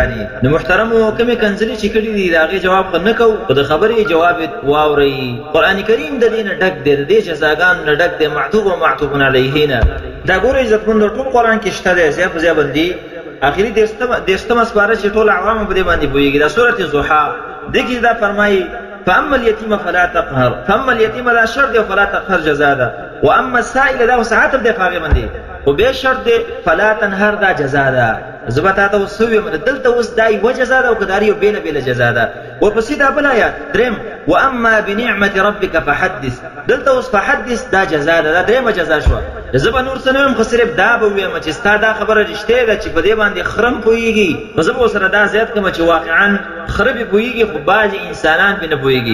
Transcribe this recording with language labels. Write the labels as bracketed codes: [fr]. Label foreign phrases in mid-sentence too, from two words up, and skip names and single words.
[ps] نو محترمو کومې کنځلې چې کړي دي د هغې جواب خو نه کوو، خو د خبرې جواب یې واورئ. قرآن کریم د دې نه ډک دی، د دې جزاګانو نه ډک دی، معطوف او [ar] معطوف علیه [ps] نه. دا ګورئ عزتمندو ټول قرآن کې شته دی، ځای په ځای باندې آخري دېرشتمه سپاره چې ټول عوامو په دې باندې پوهېږي. دا سورة ضحا دې کې دا فرمایي [ar] فاما اليتيم فلا تقهر. فاما اليتيم [ps] دا شرط دی [ar] فلا تقهر [ps] جزا ده، [ar] واما السائل [ps] دا وسعت دی په هغې باندې خو بیا شرط دی [ar] فلا تنهر [ps] دا جزا ده. زه به تا ته اوس څه ویم دلته اوس دا یوه جزا ده او که دا یو بېله بېله جزا ده. ورپسې دا بل آیات درېم [ar] واما بنعمة ربک فحدث. [ps] دلته اوس فحدث دا جزا ده، دا درېیمه جزا شوه. زه به نور څه نه ویم خو صرف دا به ووایم چې ستا دا خبره رښتیا ده چې په دې باندې خره هم پوهېږي، نو زه به ورسره دا زیات کړم چې واقعا خره پې پوهېږي خو بعضې انسانان پې نه پوهېږي.